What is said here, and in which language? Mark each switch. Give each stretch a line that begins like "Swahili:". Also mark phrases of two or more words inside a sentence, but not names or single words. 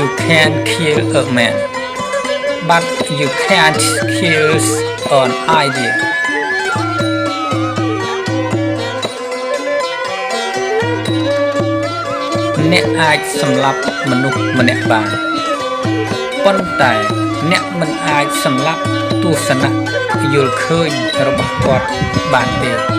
English: can kill a man but you can't kill an idea
Khmer: អ្នកអាចសម្លាប់មនុស្សម្នាក់បានប៉ុន្តែអ្នកមិនអាចសម្លាប់ទស្សនៈយល់ឃើញរបស់គាត់បានទេ